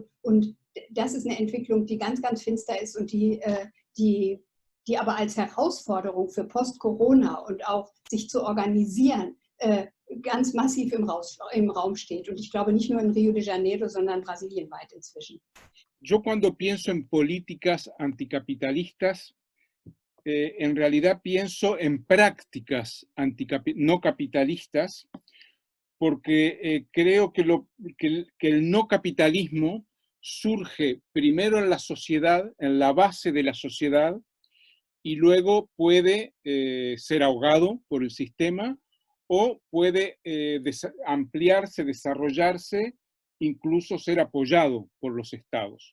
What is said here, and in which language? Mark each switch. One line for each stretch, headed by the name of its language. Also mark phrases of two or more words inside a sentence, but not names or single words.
German: Und das ist eine Entwicklung, die ganz, ganz finster ist und die aber als Herausforderung für Post-Corona und auch sich zu organisieren, ganz massiv im Raum steht. Und ich glaube nicht nur in Rio de Janeiro, sondern brasilienweit inzwischen.
Spanish: Yo cuando pienso en políticas anticapitalistas, en realidad pienso en prácticas no capitalistas, porque creo que el no capitalismo surge primero en la sociedad, en la base de la sociedad, y luego puede ser ahogado por el sistema o puede ampliarse, desarrollarse, incluso ser apoyado por los estados.